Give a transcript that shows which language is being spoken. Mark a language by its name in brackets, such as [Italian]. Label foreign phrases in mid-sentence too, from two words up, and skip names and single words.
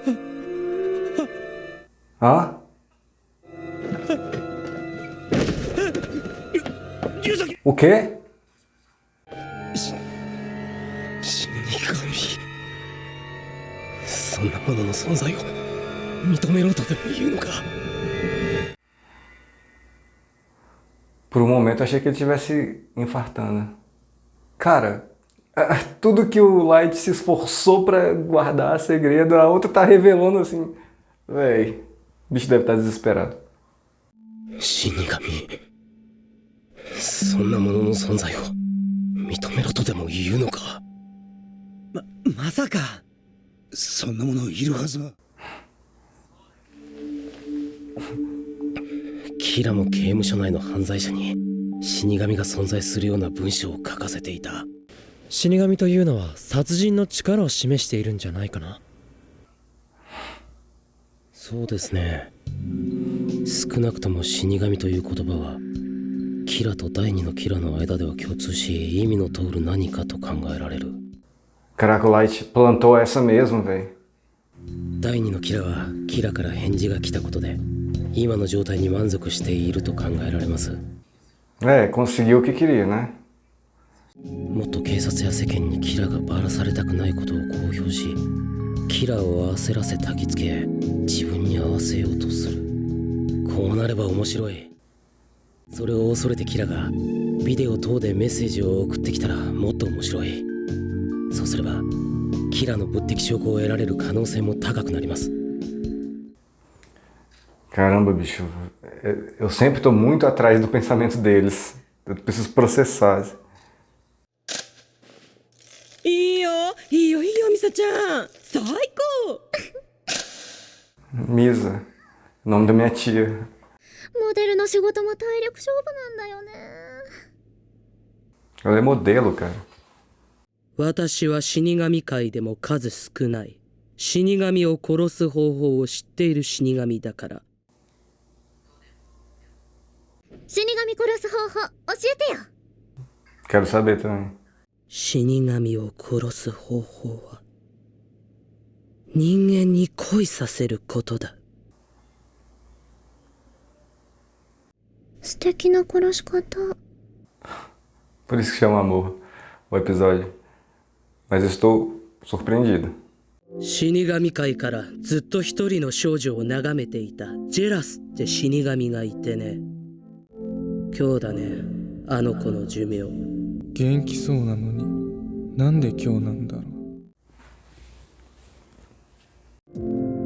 [Portuguese] hã? [Japanese] 龍崎。 [Portuguese] O quê? [Japanese] 死神。そんなものの存在を認めろとでも言うのか。 [Portuguese] Por um momento achei que ele estivesse infartando. Cara, tudo que o Light se esforçou pra guardar segredo, a outra tá revelando assim. Véi, o bicho deve estar desesperado. [Japanese] 死神。そんなものの存在を認めろとでも言うのか。まさかそんなものいるはずは。キラも刑務所内の犯罪者に死神が存在するような文章を書かせていた。死神というのは殺人の力を示しているんじゃないかな。そうですね。少なくとも死神という言葉はキラと第二のキラの間では共通し、意味の通る何かと考えられる。 [Portuguese] Caraca, o Light plantou essa mesmo, véi. [Japanese] 第二のキラはキラから返事が来たことで今の状態に満足していると考えられます。 [Portuguese] É, conseguiu o que queria, né? [Japanese] もっと警察や世間にキラがバラされたくないことを公表し、キラを焦らせ焚きつけ自分に合わせようとする。こうなれば面白い。それを恐れてキラがビデオ等でメッセージを送ってきたらもっと面白い。そうすればキラの物的証拠を得られる可能性も高くなります。 [Portuguese] Caramba, bicho. Eu sempre tô muito atrás do pensamento deles. Eu preciso processar. [Japanese] いいよいいよいいよミサちゃん最高。 [Portuguese] Misa, nome da minha tia. [Japanese] モデルの仕事も体力勝負なんだよね。 [Portuguese] Ela é modelo, cara. [Japanese] 私は死神界でも数少ない死神を殺す方法を知っている死神だから。死神殺す方法教えてよ。 [Portuguese] Quero saber também. [Japanese] 死神を殺す方法は人間に恋させることだ。素敵な殺し方。 [Portuguese] Por isso que chama amor o episódio. Mas eu estou surpreendido. [Japanese] 死神界からずっと一人の少女を眺めていたジェラスって死神がいてね。今日だね、あの子の寿命。元気そうなのになんで今日なんだろう。